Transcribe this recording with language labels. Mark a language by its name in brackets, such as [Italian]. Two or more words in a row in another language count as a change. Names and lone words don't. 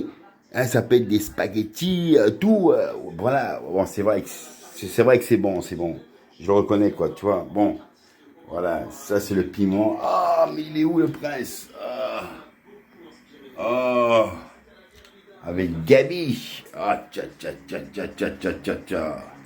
[French] Hein, ça peut être des spaghettis, tout. Voilà, bon, c'est vrai que c'est bon, c'est bon. Je le reconnais quoi, tu vois. Bon, voilà, ça c'est le piment. Ah, mais il est où le prince? Oh, avec Gabi. Ah, tcha tcha tcha tcha tcha tcha tcha tcha.